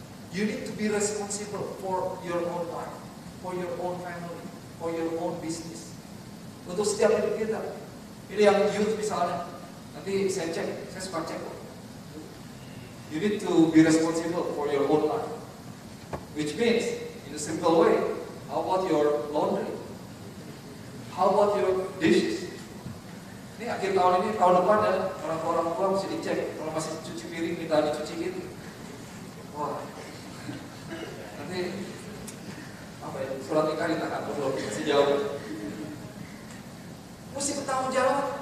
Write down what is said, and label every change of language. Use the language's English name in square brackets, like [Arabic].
[English] You need to be responsible for your own life, for your own family, for your own business. [Indonesian] Untuk setiap hidup kita. Ini yang youth misalnya, nanti saya cek, saya suka cek. [English] You need to be responsible for your own life. Which means, in a simple way, how about your laundry? How about your dishes? [Indonesian] Ini akhir tahun ini, tahun depan ya, orang tua mesti dicek. Kalau masih cuci piring, minta dicuci gitu. Wah, nanti apa ya, surat nikah ditahan, belum masih jauh. Mesti bertanggung jawab.